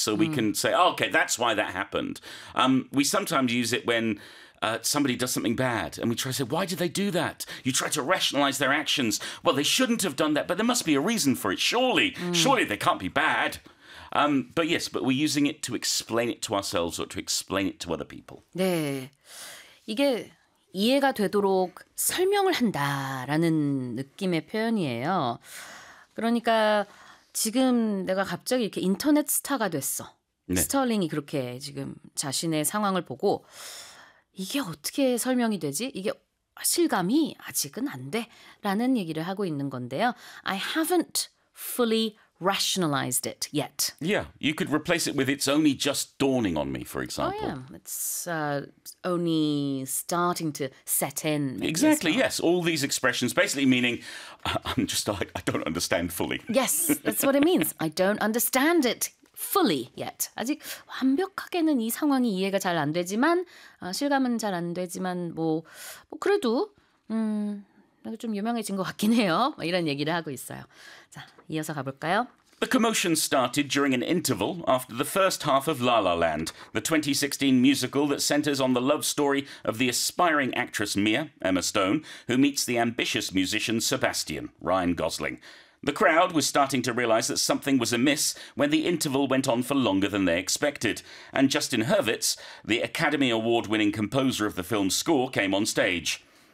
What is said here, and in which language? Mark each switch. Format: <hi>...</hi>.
<en>So we can say, oh, okay, that's why that happened. We sometimes use it when somebody does something bad and we try to say, why did they do that? You try to rationalize their actions. Well, they shouldn't have done that, but there must be a reason for it. Surely they can't be bad. But we're using it to explain it to ourselves or to explain it to other people.</en> <ko>네, 이게 이해가 되도록 설명을 한다라는 느낌의 표현이에요. 그러니까 지금 내가 갑자기 이렇게 인터넷 스타가 됐어. 네. 스털링이 그렇게 지금 자신의 상황을 보고 이게 어떻게 설명이 되지? 이게 실감이 아직은 안 돼. 라는 얘기를 하고 있는 건데요.</ko> <en>I haven't fully rationalized it yet. Yeah, you could replace it with it's only just dawning on me, for example. Oh, yeah, it's only starting to set in. Exactly, yes. All these expressions basically meaning I don't understand fully. Yes, that's what it means. I don't understand it fully yet.</en> <ko>아직 완벽하게는 이 상황이 이해가 잘 안 되지만 실감은 잘 안 되지만 뭐 그래도 좀 유명해진 것 같긴 해요. 이런 얘기를 하고 있어요. 자, 이어서 가볼까요?</ko> <en>The commotion started during an interval after the first half of La La Land, the 2016 musical that centers on the love story of the aspiring actress Mia, Emma Stone, who meets the ambitious musician Sebastian, Ryan Gosling. The crowd was starting to realize that something was amiss when the interval went on for longer than they expected, and Justin Hurwitz, the Academy Award-winning composer of the film's score, came on stage.</en>